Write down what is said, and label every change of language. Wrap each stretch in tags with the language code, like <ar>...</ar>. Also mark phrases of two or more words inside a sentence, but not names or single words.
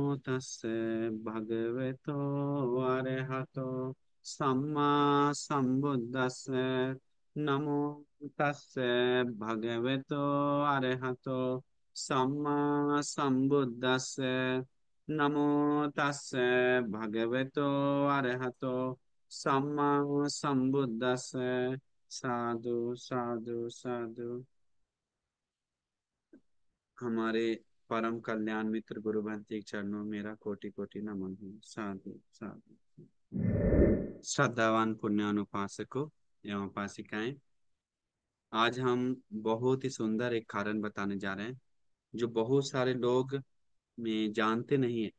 <pi>තස්ස භගවතෝ අරහතෝ සම්මා සම්බුද්දස්ස නමෝ තස්ස භගවතෝ අරහතෝ සම්මා සම්බුද්දස්ස නමෝ තස්ස භගවතෝ අරහතෝ සම්මා සම්බුද්දස්ස साधु साधु साधु।</pi> <hi>हमारे परम कल्याण मित्र गुरु भंते के चरणों में मेरा कोटि कोटि नमन है।</hi> <pi>साधु साधु।</pi> <hi>श्रद्धावान पुण्यानुपासकों एवं उपासिकाएं, आज हम बहुत ही सुंदर एक कारण बताने जा रहे हैं जो बहुत सारे लोग में जानते नहीं है।</hi>